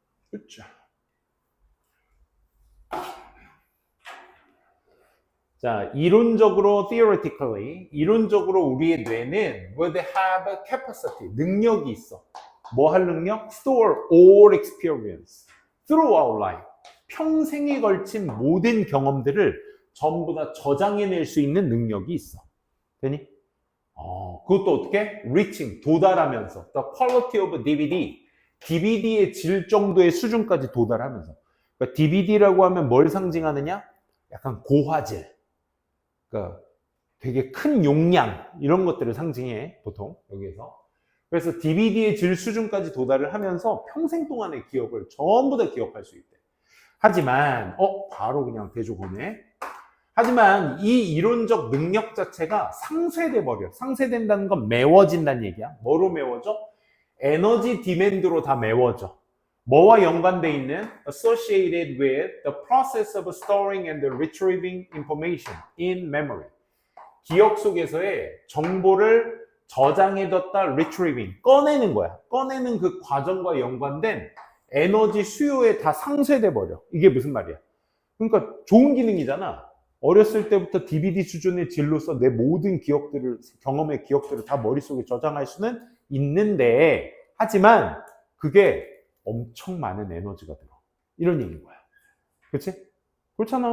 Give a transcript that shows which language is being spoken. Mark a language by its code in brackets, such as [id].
[ko] 그렇죠. 자, 이론적으로, theoretically, 이론적으로 우리의 뇌는 [en] would have a capacity, [ko] 능력이 있어. 뭐 할 능력? [en] Store all experience throughout life. [ko] 평생에 걸친 모든 경험들을 전부 다 저장해낼 수 있는 능력이 있어. 되니? 그것도 어떻게? [en] Reaching, [ko] 도달하면서. [en] The quality of DVD. [ko] DVD의 질 정도의 수준까지 도달하면서. 그러니까 DVD라고 하면 뭘 상징하느냐? 약간 고화질. 그러니까 되게 큰 용량 이런 것들을 상징해 보통 여기에서. 그래서 DVD의 질 수준까지 도달을 하면서 평생 동안의 기억을 전부 다 기억할 수 있대. 하지만 바로 그냥 대조 보내. 하지만 이 이론적 능력 자체가 상쇄돼 버려. 상쇄된다는 건 메워진다는 얘기야. 뭐로 메워져? 에너지 디맨드로 다 메워져. 뭐와 연관돼 있는? [en] Associated with the process of storing and retrieving information in memory. [ko] 기억 속에서의 정보를 저장해뒀다 retrieving, 꺼내는 거야. 꺼내는 그 과정과 연관된 에너지 수요에 다 상쇄돼 버려. 이게 무슨 말이야? 그러니까 좋은 기능이잖아. 어렸을 때부터 DVD 수준의 질로서 내 모든 기억들을, 경험의 기억들을 다 머릿속에 저장할 수는 있는데, 하지만 그게 엄청 많은 에너지가 들어. 이런 얘기인 거야. 그치? 그렇잖아.